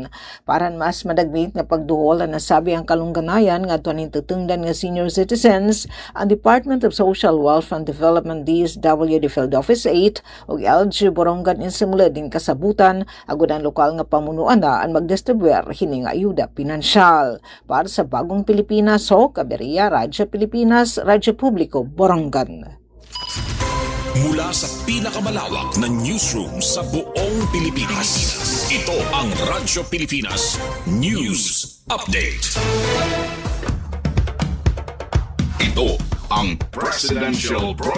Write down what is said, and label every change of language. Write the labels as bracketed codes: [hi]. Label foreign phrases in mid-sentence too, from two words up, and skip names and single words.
[war] Para mas madagmit nga pagduhol ang nasabi ang kalungganayan nga tuwaning tutungdan nga senior citizens, ang Department of Social Welfare and Development DSWD Field Office 8 ug LG Borongan insimula din kasabutan agud ang lokal nga pamunuan na ang magdistribuer hini nga ayuda pinansyal. Para sa Bagong Pilipinas, Kaberia, Radyo Pilipinas, Radyo Publiko, Borongan. [tl] Mula sa pinakamalawak na newsroom sa buong Pilipinas, ito ang Radyo Pilipinas News Update. Ito ang Presidential